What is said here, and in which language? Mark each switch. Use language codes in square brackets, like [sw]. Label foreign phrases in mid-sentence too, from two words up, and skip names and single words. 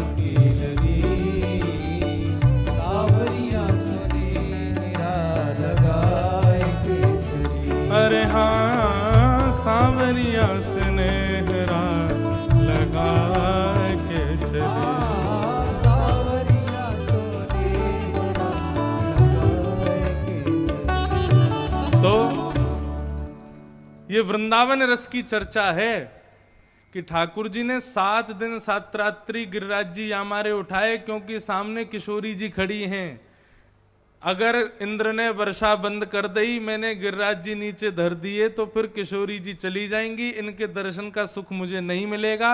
[hi] की लली, सांवरिया स्नेहरा लगा के चली। अरे हाँ सांवरिया स्नेहरा लगा के चले। सांवरिया स्नेहरा लगा के चली। तो ये वृंदावन रस की चर्चा है कि ठाकुर जी ने 7 दिन 7 रात्रि गिरिराज जी यामारे उठाए, क्योंकि सामने किशोरी जी खड़ी हैं। अगर इंद्र ने वर्षा बंद कर दी, मैंने गिरिराज जी नीचे धर दिए, तो फिर किशोरी जी चली जाएंगी, इनके दर्शन का सुख मुझे नहीं मिलेगा।